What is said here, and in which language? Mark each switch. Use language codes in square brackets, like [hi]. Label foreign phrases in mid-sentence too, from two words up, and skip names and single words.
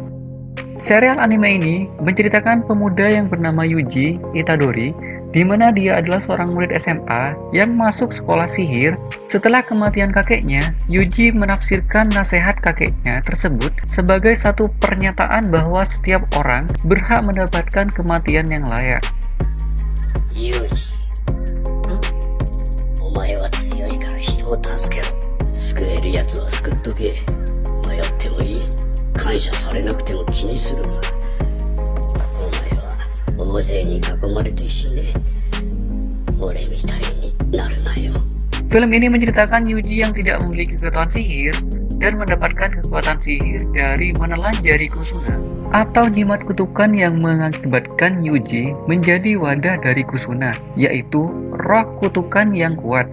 [id] Serial anime ini menceritakan pemuda yang bernama Yuji Itadori, di mana dia adalah seorang murid SMA yang masuk sekolah sihir. Setelah kematian kakeknya, Yuji menafsirkan nasihat kakeknya tersebut sebagai satu pernyataan bahwa setiap orang berhak mendapatkan kematian yang layak. [ja] Yuji, お前は強いから人を助けろ。救える奴は救っとけ。迷ってもいい。感謝されなくても気にするな。お前は大勢に囲まれて死ね。俺みたいになるなよ。 [id] Film ini menceritakan Yuji yang tidak memiliki kekuatan sihir dan mendapatkan kekuatan sihir dari menelan jari Kusuna atau jimat kutukan yang mengakibatkan Yuji menjadi wadah dari Kusuna, yaitu roh kutukan yang kuat.